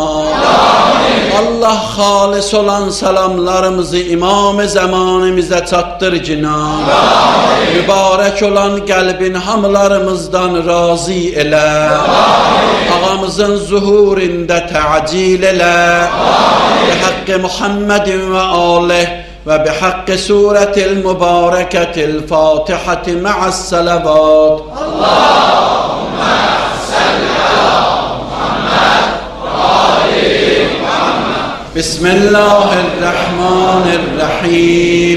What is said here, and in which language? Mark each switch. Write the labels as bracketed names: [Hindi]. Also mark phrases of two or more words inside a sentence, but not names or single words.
[Azerbaijani] Allah xalis olan salamlarımızı imam-ı zamanımıza çatdır cinan. Mübarək olan qəlbin hamılarımızdan razı elə. Ağamızın zuhurində təcil elə. [Arabic] بحق محمد وآله وبحق سورة المباركة الفاتحة مع الصلوات. اللهم صل على محمد وآل محمد. بسم الله الرحمن الرحيم.